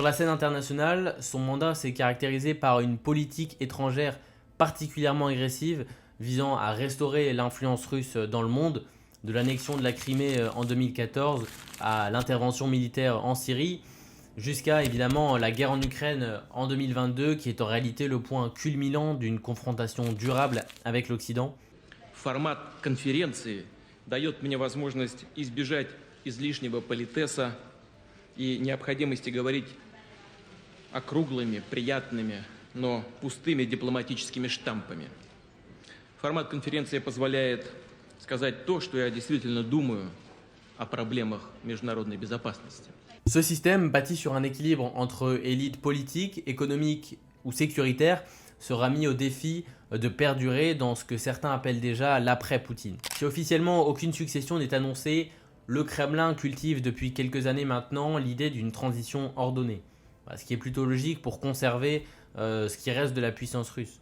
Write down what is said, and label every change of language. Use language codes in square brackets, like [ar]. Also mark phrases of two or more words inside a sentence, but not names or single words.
[fr] Sur la scène internationale, son mandat s'est caractérisé par une politique étrangère particulièrement agressive visant à restaurer l'influence russe dans le monde, de l'annexion de la Crimée en 2014 à l'intervention militaire en Syrie, jusqu'à évidemment la guerre en Ukraine en 2022 qui est en réalité le point culminant d'une confrontation durable avec l'Occident. [ru] Формат конференции дает мне возможность избежать излишнего политеса и необходимости говорить округлыми, приятными, но пустыми дипломатическими штампами. Формат конференции позволяет сказать то, что я действительно думаю о проблемах международной безопасности. [fr] Ce système, bâti sur un équilibre entre élites politiques, économiques ou sécuritaires, sera mis au défi de perdurer dans ce que certains appellent déjà l'après-Poutine. Si officiellement aucune succession n'est annoncée, le Kremlin cultive depuis quelques années maintenant l'idée d'une transition ordonnée, ce qui est plutôt logique pour conserver ce qui reste de la puissance russe.